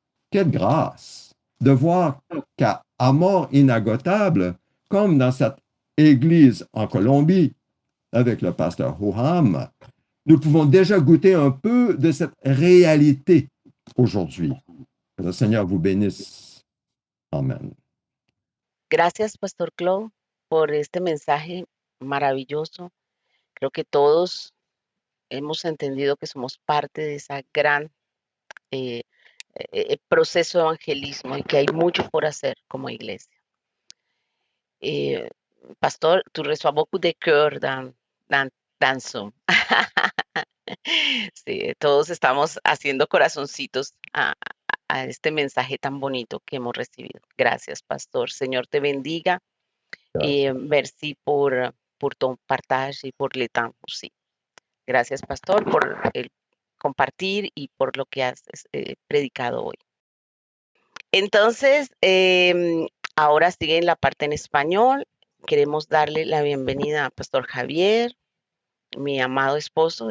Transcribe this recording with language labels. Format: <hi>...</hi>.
<fr>Quelle grâce de voir qu'à mort inagotable, comme dans cette église en Colombie, avec le pasteur Hoham, nous pouvons déjà goûter un peu de cette réalité aujourd'hui. Que le Seigneur vous bénisse. Amen.</fr> <es>Gracias, Pastor Claude, por este mensaje maravilloso. Creo que todos hemos entendido que somos parte de esa gran eh, proceso de evangelismo y que hay mucho por hacer como iglesia.</es> <fr>Eh, Pastor, tu reçois beaucoup de cœur dans Zoom.</fr> <es>Sí, todos estamos haciendo corazoncitos a este mensaje tan bonito que hemos recibido. Gracias, Pastor. Señor te bendiga.</es> <fr>Merci pour ton partage</fr> <es>y por</es> <fr>le temps aussi.</fr> <es>Gracias, Pastor, por el compartir y por lo que has predicado hoy. Entonces, ahora sigue en la parte en español. Queremos darle la bienvenida a Pastor Javier, mi amado esposo.</es>